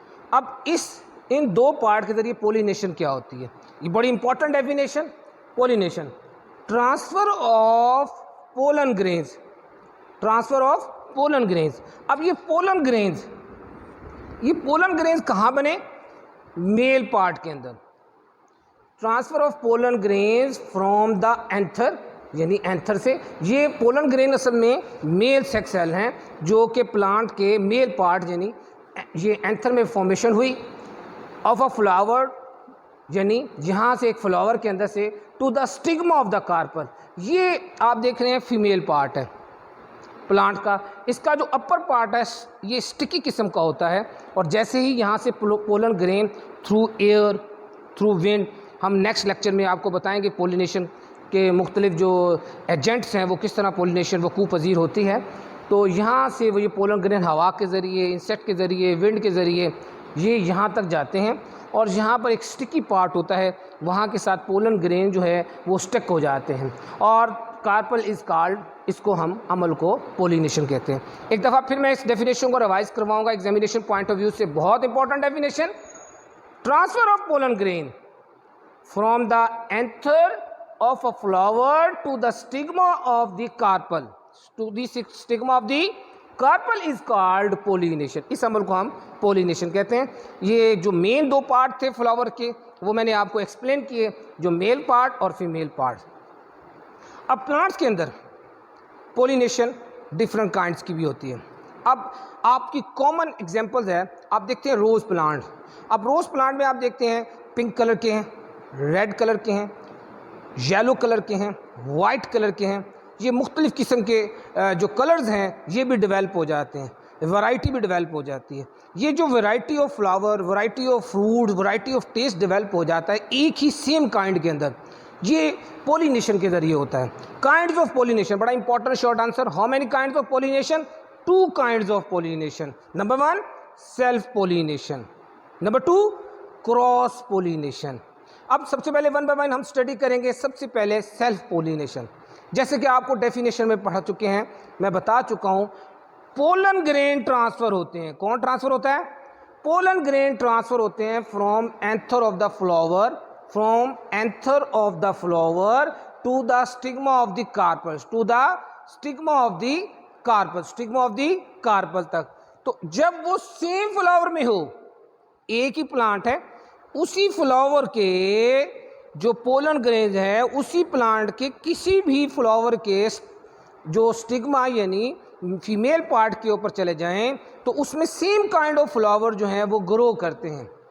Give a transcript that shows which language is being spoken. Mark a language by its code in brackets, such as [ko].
[ur] اب ان دو پارٹ کے ذریعے پولینیشن کیا ہوتی ہے, یہ بڑی important definition. [en] Pollination transfer of pollen grains, transfer of pollen grains. [ur] اب یہ پولن گرینز کہاں بنے؟ میل پارٹ کے اندر. [en] transfer of pollen grains from the anther, [ur] یعنی اینتھر سے. یہ پولن گرین اصل میں میل سیکس سیل ہیں جو کہ پلانٹ کے میل پارٹ یعنی یہ اینتھر میں فارمیشن ہوئی [en] of a flower, [ur] یعنی یہاں سے ایک فلاور کے اندر سے [en] To the stigma of the carpel. [ur] یہ آپ دیکھ رہے ہیں فیمیل پارٹ ہے پلانٹ کا. اس کا جو اپر پارٹ ہے یہ اسٹکی قسم کا ہوتا ہے, اور جیسے ہی یہاں سے pollen green through air through ونڈ, ہم نیکسٹ لیکچر میں آپ کو بتائیں گے پولینیشن کے مختلف جو ایجنٹس ہیں وہ کس طرح پولینیشن وقوع پذیر ہوتی ہے. تو یہاں سے وہ یہ پولن گرین ہوا کے ذریعے, انسیکٹ کے ذریعے, ونڈ کے ذریعے یہ یہاں تک جاتے ہیں, اور یہاں پر ایک اسٹکی پارٹ ہوتا ہے, وہاں کے ساتھ پولن گرین جو ہے وہ اسٹک ہو جاتے ہیں, اور کارپل از کالڈ, اس کو ہم عمل کو پولینیشن کہتے ہیں. ایک دفعہ پھر میں اس ڈیفینیشن کو ریوائز کرواؤں گا [en] Examination point of view سے. بہت important definition, transfer of pollen grain from the anther of a flower to the stigma of the carpel, to the stigma of the carpel is called pollination. [ur] اس عمل کو ہم پولینیشن کہتے ہیں. یہ جو مین دو پارٹ تھے فلاور کے وہ میں نے آپ کو ایکسپلین کیے, جو میل پارٹ اور فیمیل پارٹ. اب پلانٹس کے اندر پولینیشن ڈفرنٹ کائنڈس کی بھی ہوتی ہے. اب آپ کی کامن ایگزامپلز ہے, آپ دیکھتے ہیں روز پلانٹ. اب روز پلانٹ میں آپ دیکھتے ہیں پنک کلر کے ہیں, ریڈ کلر کے ہیں, یلو کلر کے ہیں, وائٹ کلر کے ہیں. یہ مختلف قسم کے جو کلرز ہیں یہ بھی ڈیولپ ہو جاتے ہیں, ورائٹی بھی ڈیولپ ہو جاتی ہے. یہ جو variety of flower, variety of fruit, variety of test develop ہو جاتا ہے ایک ہی سیم کائنڈ کے اندر, یہ پولینیشن کے ذریعے ہوتا ہے. [en] Kinds of pollination, بڑا important short answer. How many kinds of pollination? 2 kinds of pollination. [ur] Number 1 self pollination, number 2 cross pollination. اب سب سے پہلے 1 by 1 ہم اسٹڈی کریں گے. سب سے پہلے سیلف پولینیشن. جیسے کہ آپ کو ڈیفینیشن میں پڑھا چکے ہیں, میں بتا چکا ہوں, پولن گرین ٹرانسفر ہوتے ہیں. کون ٹرانسفر ہوتا ہے؟ [en] Pollen grain transfer ہوتے ہیں from anther of the flower, from anther of the flower to the stigma of the carpel, to the stigma of the carpel, stigma of the carpel تک. [ur] تو جب وہ سیم فلاور میں ہو, ایک ہی پلانٹ ہے, اسی فلاور کے جو پولن گرینز ہے اسی پلانٹ کے کسی بھی فلاور کے جو اسٹگما یعنی فیمیل پارٹ کے اوپر چلے جائیں تو اس میں سیم کائنڈ آف فلاور جو ہیں وہ گرو کرتے ہیں.